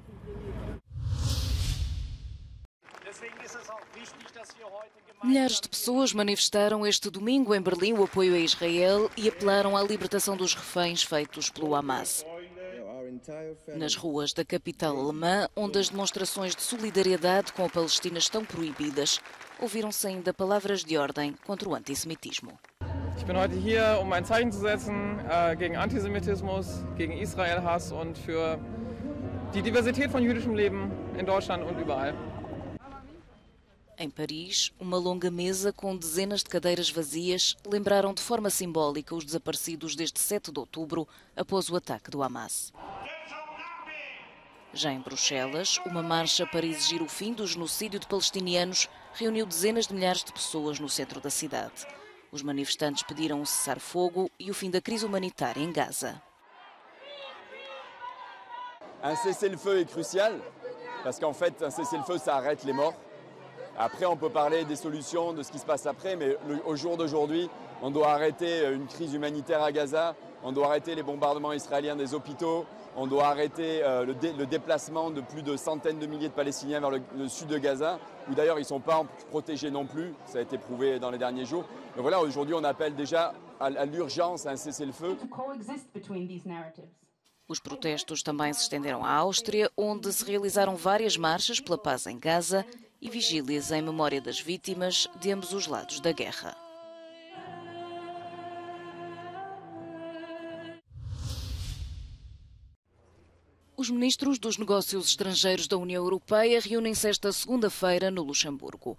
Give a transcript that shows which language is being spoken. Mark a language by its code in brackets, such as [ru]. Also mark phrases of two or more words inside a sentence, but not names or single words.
[pt] Milhares de pessoas manifestaram este domingo em Berlim o apoio a Israel e apelaram à libertação dos reféns feitos pelo Hamas. Nas ruas da capital alemã, onde as demonstrações de solidariedade com a Palestina estão proibidas, ouviram-se ainda palavras de ordem contra o antissemitismo. [de] Ich bin heute hier, ein Zeichen zu setzen gegen Antisemitismus, gegen Israel-Hass und für die Diversität von jüdischem Leben in Deutschland und überall. [pt] Em Paris, uma longa mesa com dezenas de cadeiras vazias lembraram de forma simbólica os desaparecidos desde 7 de outubro, após o ataque do Hamas. Já em Bruxelas, uma marcha para exigir o fim do genocídio de palestinianos reuniu dezenas de milhares de pessoas no centro da cidade. Os manifestantes pediram um cessar-fogo e o fim da crise humanitária em Gaza. [fr] Un cessez-le-feu est crucial, parce qu'en fait, un cessez-le-feu, ça arrête les morts. Après, on peut parler des solutions, de ce qui se passe après, mais au jour d'aujourd'hui, on doit arrêter une crise humanitaire à Gaza, on doit arrêter les bombardements israéliens des hôpitaux, on doit arrêter le déplacement de plus de centaines de milliers de Palestiniens vers le sud de Gaza, où d'ailleurs ils ne sont pas protégés non plus, ça a été prouvé dans les derniers jours. Mais voilà, aujourd'hui on appelle déjà à l'urgence, à un cessez-le-feu. [pt] Os protestos também se estenderam à Áustria, onde se realizaram várias marchas pela paz em Gaza e vigílias em memória das vítimas de ambos os lados da guerra. Os ministros dos Negócios Estrangeiros da União Europeia reúnem-se esta segunda-feira no Luxemburgo.